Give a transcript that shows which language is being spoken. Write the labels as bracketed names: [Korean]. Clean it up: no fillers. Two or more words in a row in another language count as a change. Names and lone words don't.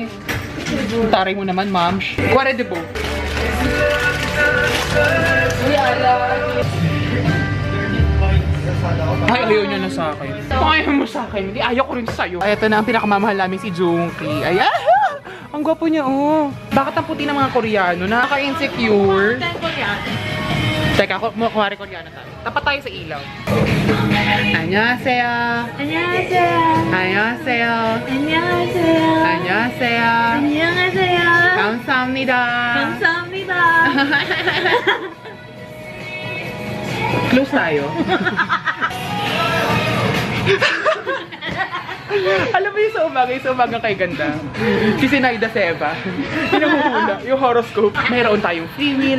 [Filipino] Taray mo naman, ma'am. Kuwari de bo. Ay, ayaw niya na sa akin. Kung ayaw mo sa akin, hindi ayaw ko rin sa'yo. Ay, ito na ang pinakamamahal namin si Junkie. Ay, ang gwapo niya, oh. Bakit ang puti ng mga Koreano? Nakaka-insecure. Teka, kuwari Koreano tayo. Tapat tayo sa ilaw. [Korean] Annyeonghaseyo. 안녕하세요. Annyeonghaseyo. 안녕하세요. Annyeonghaseyo. 안녕하세요. 감사합니다. 감사합니다. [Filipino] Close tayo. Alam mo yung sa umagang kay ganda. Si Sinaida Seva. Pinamuhula, yung horoscope. Mayroon tayong free will.